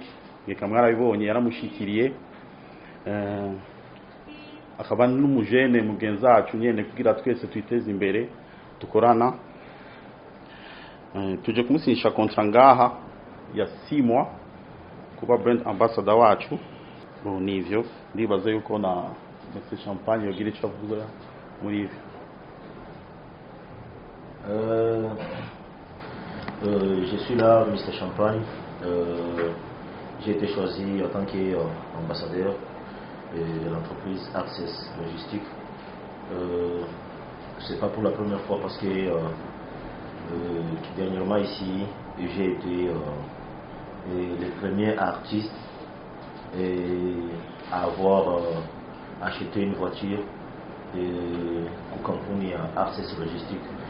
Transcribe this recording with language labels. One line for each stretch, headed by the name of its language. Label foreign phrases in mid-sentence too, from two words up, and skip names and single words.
Rundi: Reka mwarabibonye yaramushikiriye. Akaba n'umujene mugenzi wacu nyene kugira twese twiteze imbere dukorana. Tuje kumusinyisha kontra ngaha ya 6 mois kuba
English: brand ambassador
Rundi: wacu. Nivyo ndibaza yuko na Mr Champagne yogira ico avuga muri ivyo.
French: Je suis là, Mr Champagne. J'ai été choisi en tant qu'ambassadeur de l'entreprise Access Logistic. C'est pas pour la première fois parce que dernièrement ici, j'ai été le premier artiste à avoir acheté une voiture de compagnie Access Logistic.